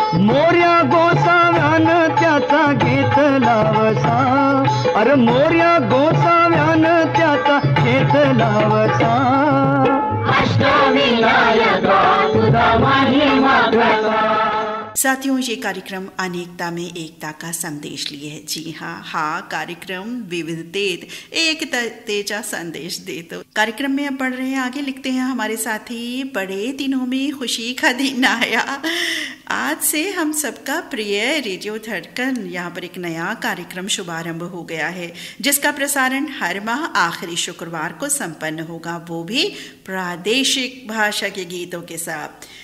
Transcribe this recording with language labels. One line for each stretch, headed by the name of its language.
Marathi: मोर्या गोसाव्यान त्याचा घेतला वसा, अरे मोर्या गोसाव्यान त्याचा घेतला वसा, अष्टविनायका तुझा महिमा कसा.
Hindi: साथियों, ये कार्यक्रम अनेकता में एकता का संदेश लिए है.
Marathi: जी हाँ, कार्यक्रम विविधतेत एकतेचा संदेश देतो.
Hindi: कार्यक्रम में अब बढ़ रहे हैं आगे. लिखते हैं हमारे साथी, बड़े दिनों में खुशी का दिन आया. आज से हम सबका प्रिय रेडियो धड़कन यहाँ पर एक नया कार्यक्रम शुभारंभ हो गया है, जिसका प्रसारण हर माह आखिरी शुक्रवार को संपन्न होगा, वो भी प्रादेशिक भाषा के गीतों के साथ.